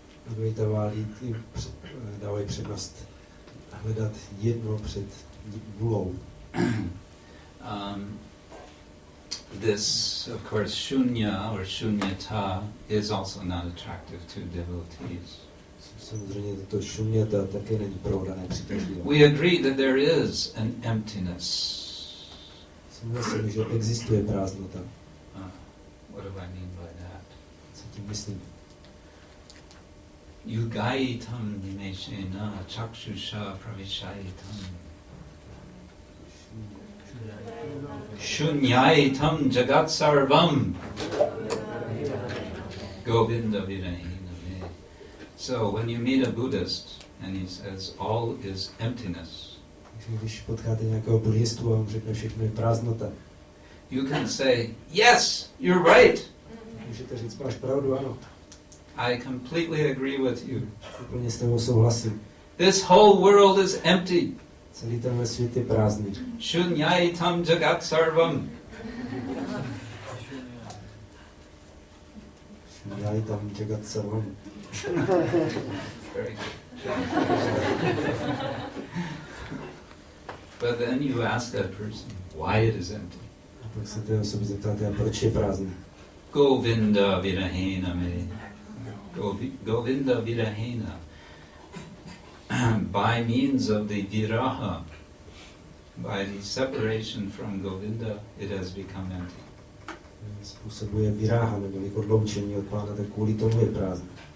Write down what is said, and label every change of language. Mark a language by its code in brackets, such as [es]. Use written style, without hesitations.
[cs] Advaitavadi dávají přednost hledat jedno před vůlou. [en] This, of course, shunya or shunyata is also not attractive to devotees. [cs] Samozřejmě toto šuměta také není pro dané přitažlivé. [en] We agree that there is an emptiness. [cs] Souhlasím, že existuje prázdnota. [en] What do I mean by that? [cs] Co tím myslím? [sa] Yugaitam nimeshena chakshusha pravishaitam shunyaitam jagat sarvam Govinda virahina. [en] So when you meet a Buddhist and he says all is emptiness, [cs] Když potkáte nějakého buddhistu a on řekne všechno je prázdnota, [en] you can say, yes, you're right. [cs] můžete říct, máš pravdu, ano. [en] I completely agree with you. [cs] Úplně s tebou souhlasím. [en] This whole world is empty. [cs] Celý tenhle svět je prázdný. [sa] Shunyaitam jagat sarvam. Šunyaitam jagat sarvam. [en] Very good. But then you ask that person why it is empty. [cs] A pak se té osoby zeptáte, a proč je prázdný? [sa] Govinda virahena me. Govinda virahena. [en] By means of the viraha, by the separation from Govinda, it has become empty. [cs] Způsobuje viráha, neboli odloučení od Pána, tak kvůli tomu je prázdný.